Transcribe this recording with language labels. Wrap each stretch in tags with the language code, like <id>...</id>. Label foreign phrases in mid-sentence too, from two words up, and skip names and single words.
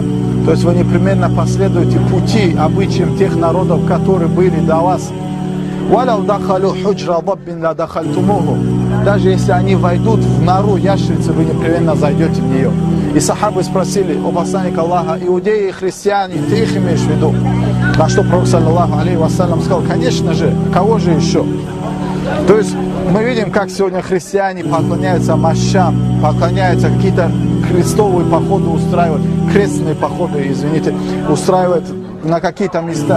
<ru>То есть вы непременно последуете пути, обычаям тех народов, которые были до вас.</ru> <ar>«ولو دخلوا جحر ضب لدخلتموه».</ar> <ru>Даже если они войдут в нору ящерицы, вы непременно зайдете в нее. И сахабы спросили у посланника Аллаха: иудеи и христиане, ты их имеешь в виду? На что пророк,</ru> <ar>صلى الله عليه وسلم,</ar> <ru>сказал: конечно же, кого же еще? То есть мы видим, как сегодня христиане поклоняются мощам, поклоняются, какие-то крестовые походы устраивают, крестные походы, извините, устраивают на какие-то места.</ru>